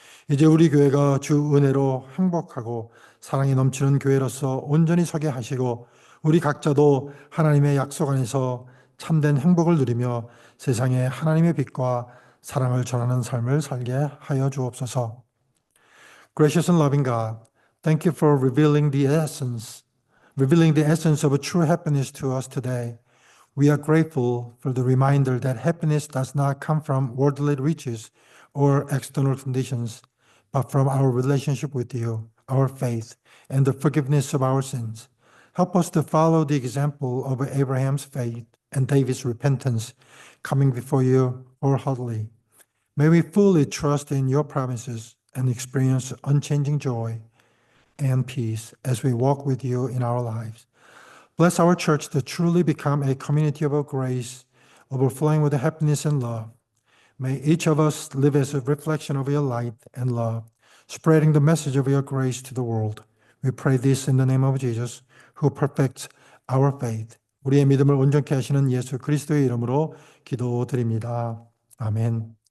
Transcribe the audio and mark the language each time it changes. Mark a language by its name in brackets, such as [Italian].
[Korean] 이제 우리 교회가 주 은혜로 행복하고 사랑이 넘치는 교회로서 온전히 서게 하시고 우리 각자도 하나님의 약속 안에서 참된 행복을 누리며 세상에 하나님의 빛과 사랑을 전하는 삶을 살게 하여 주옵소서. [English] Gracious and loving God, thank you for revealing the essence of a true happiness to us today. We are grateful for the reminder that happiness does not come from worldly riches or external conditions, but from our relationship with you, our faith, and the forgiveness of our sins. Help us to follow the example of Abraham's faith and David's repentance, coming before you wholeheartedly. May we fully trust in your promises and experience unchanging joy and peace as we walk with you in our lives. Bless our church to truly become a community of grace, overflowing with happiness and love. May each of us live as a reflection of your light and love, spreading the message of your grace to the world. We pray this in the name of Jesus, who perfects our faith. [Korean] 우리의 믿음을 온전케 하시는 예수 그리스도의 이름으로 기도드립니다. 아멘.